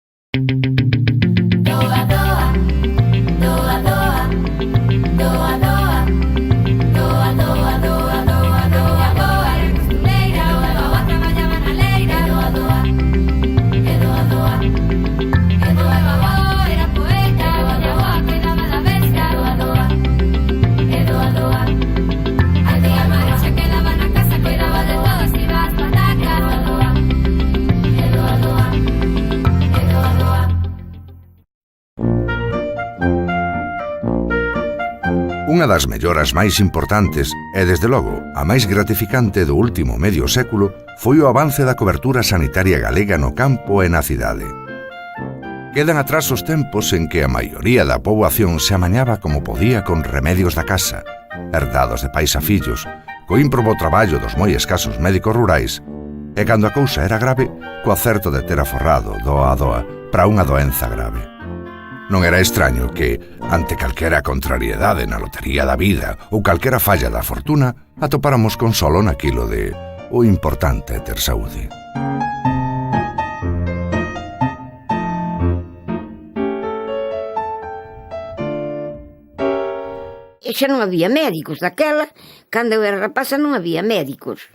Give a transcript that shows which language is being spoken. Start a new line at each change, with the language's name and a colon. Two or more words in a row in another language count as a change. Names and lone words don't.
Galician: Doa, doa, doa, doa, doa, doa, doa, doa, doa, doa, doa, doa, era costureira, doa, traballaba na leira, doa, doa, e doa, doa, e doa, doa, era poeta, doa, doa, cuidaba da bestia, doa, doa, e doa, doa, a tía María se quedaba na casa, cuidaba de todos, iba ás patacas, doa, doa, e doa, doa, e doa, doa. Unha das melloras máis importantes e, desde logo, a máis gratificante do último medio século foi o avance da cobertura sanitaria galega no campo e na cidade. Quedan atrás os tempos en que a maioría da poboación se amañaba como podía con remedios da casa, herdados de pais a fillos, co ímprobo traballo dos moi escasos médicos rurais, e cando a cousa era grave, co acerto de ter aforrado doa a doa para unha doenza grave. Non era extraño que, ante calquera contrariedade na lotería da vida ou calquera falla da fortuna, atopáramos consolo naquilo de o importante é ter saúde. E xa non había médicos daquela, cando eu era rapaza non había médicos.